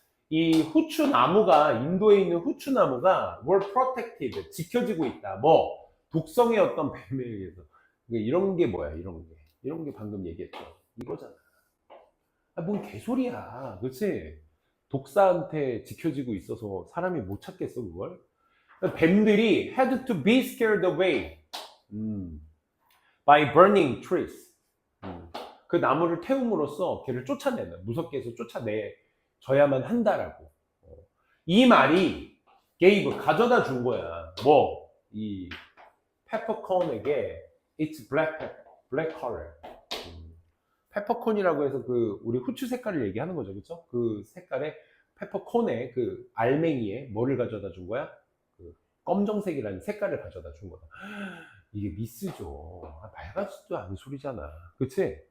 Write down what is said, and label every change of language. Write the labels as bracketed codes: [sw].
[ko] 이 후추 나무가 인도에 있는 후추 나무가 [en] were protected, [ko] 지켜지고 있다. 뭐 독성의 어떤 뱀에 의해서. 이런 게 뭐야? 이런 게 방금 얘기했죠. 이거잖아. 아, 뭔 개소리야. 그렇지? 독사한테 지켜지고 있어서 사람이 못 찾겠어 그걸? 뱀들이 [en] had to be scared away by burning trees. [ko] 그 나무를 태움으로써 걔를 쫓아내는, 무섭게 해서 쫓아내줘야만 한다라고. 이 말이 gave, 가져다 준 거야. 뭐, 이 페퍼콘에게 [en] it's black pepper, black color. [ko] 페퍼콘이라고 해서 그 우리 후추 색깔을 얘기하는 거죠, 그렇죠? 그 색깔에 페퍼콘에 그 알맹이에 뭐를 가져다 준 거야? 그 검정색이라는 색깔을 가져다 준 거다. 이게 미스죠. 맑아지도 않은 소리잖아, 그렇지?